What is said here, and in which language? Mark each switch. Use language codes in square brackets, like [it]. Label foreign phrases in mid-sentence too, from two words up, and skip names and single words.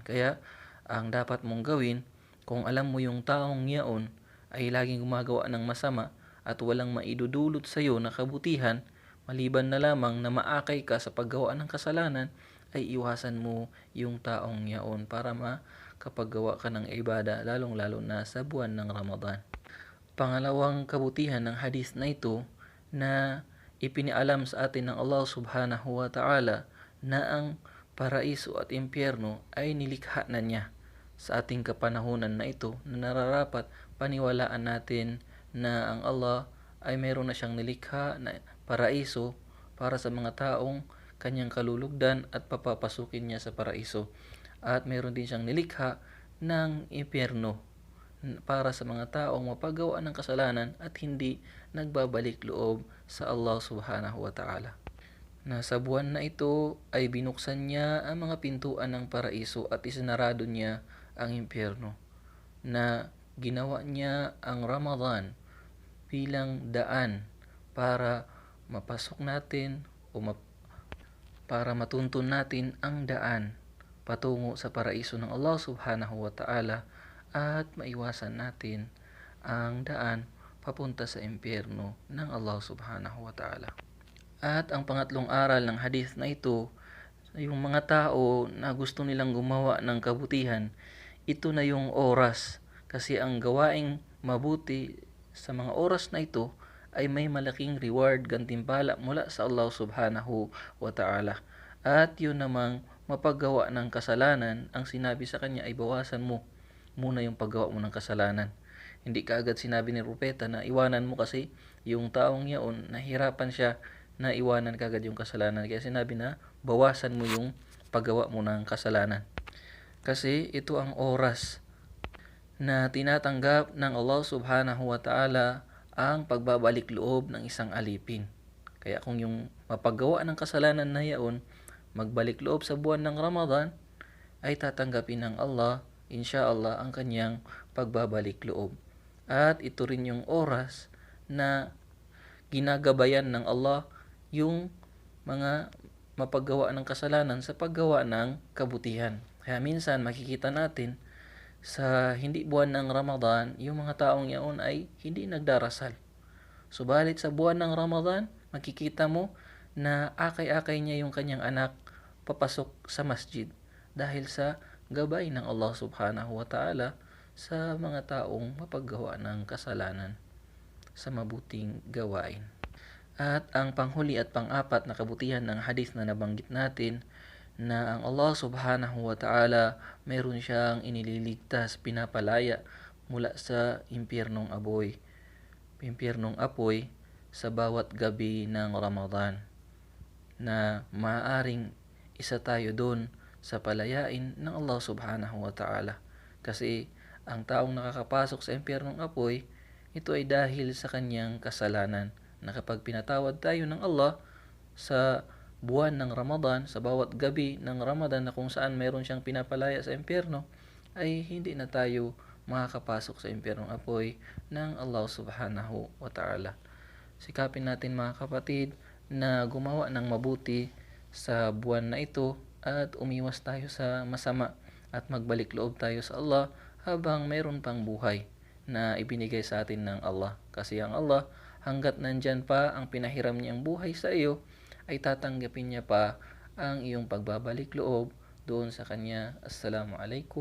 [tl] Kaya ang dapat mong gawin, kung alam mo yung taong yaon ay laging gumagawa ng masama at walang maidudulot sa iyo na kabutihan, maliban na lamang na maakay ka sa paggawa ng kasalanan, ay iwasan mo yung taong yaon para makapaggawa ka ng ibada, lalong-lalo na sa buwan ng Ramadan. Pangalawang kabutihan ng hadith na ito, na ipinialam sa atin ng Allah [ar] سبحانه وتعالى [tl] na ang paraiso at impyerno ay nilikha na niya sa ating kapanahunan na ito, na nararapat paniwalaan natin na ang Allah ay mayroon na siyang nilikha na paraiso para sa mga taong kanyang kalulugdan at papapasukin niya sa paraiso, at mayroon din siyang nilikha ng impyerno para sa mga taong mapagawa ng kasalanan at hindi nagbabalik loob sa Allah [ar] سبحانه وتعالى. [tl] Na sa buwan na ito ay binuksan niya ang mga pintuan ng paraiso at isinarado niya ang impyerno, na ginawa niya ang Ramadan bilang daan para mapasok natin para matuntun natin ang daan patungo sa paraiso ng Allah [ar] سبحانه وتعالى, [tl] at maiwasan natin ang daan papunta sa impyerno ng Allah [ar] سبحانه وتعالى. [tl] At ang pangatlong aral ng hadith na ito, yung mga tao na gusto nilang gumawa ng kabutihan, ito na yung oras, kasi ang gawaing mabuti sa mga oras na ito ay may malaking reward, gantimpala mula sa Allah [ar] سبحانه وتعالى. [tl] At yun namang mapaggawa ng kasalanan, ang sinabi sa kanya ay bawasan mo muna yung paggawa mo ng kasalanan. Hindi kaagad sinabi ni Propeta na iwanan mo, kasi yung taong yaon, nahirapan siya na iwanan kaagad yung kasalanan. Kaya sinabi na bawasan mo yung paggawa mo ng kasalanan. Kasi ito ang oras na tinatanggap ng Allah [ar] سبحانه وتعالى [tl] ang pagbabalik loob ng isang alipin. Kaya kung yung mapagawa ng kasalanan na yaon, magbalik loob sa buwan ng Ramadan, ay tatanggapin ng Allah, inshallah, ang kanyang pagbabalik loob. At ito rin yung oras na ginagabayan ng Allah yung mga mapagawa ng kasalanan sa paggawa ng kabutihan. Kaya minsan makikita natin sa hindi buwan ng Ramadan, yung mga taong yaon ay hindi nagdarasal. Subalit sa buwan ng Ramadan, makikita mo na akay-akay niya yung kanyang anak papasok sa masjid dahil sa gabay ng Allah [ar] سبحانه وتعالى [tl] sa mga taong mapaggawa ng kasalanan sa mabuting gawain. At ang panghuli at pang-apat na kabutihan ng hadith na nabanggit natin na ang Allah [ar] سبحانه وتعالى [tl] mayroon siyang inililigtas, pinapalaya mula sa impyernong apoy sa bawat gabi ng Ramadan, na maaaring isa tayo doon sa palayain ng Allah [ar] سبحانه وتعالى. [tl] Kasi ang taong nakakapasok sa impyernong apoy, ito ay dahil sa kanyang kasalanan, na kapag pinatawad tayo ng Allah sa buwan ng Ramadan, sa bawat gabi ng Ramadan na kung saan mayroon siyang pinapalaya sa impyerno, ay hindi na tayo makakapasok sa impyernong apoy ng Allah [ar] سبحانه وتعالى. [tl] Sikapin natin mga kapatid na gumawa ng mabuti sa buwan na ito at umiwas tayo sa masama at magbalik loob tayo sa Allah habang mayroon pang buhay na ibinigay sa atin ng Allah. Kasi ang Allah, hanggat nandyan pa ang pinahiram niyang buhay sa iyo, ay tatanggapin niya pa ang iyong pagbabalik loob doon sa Kanya.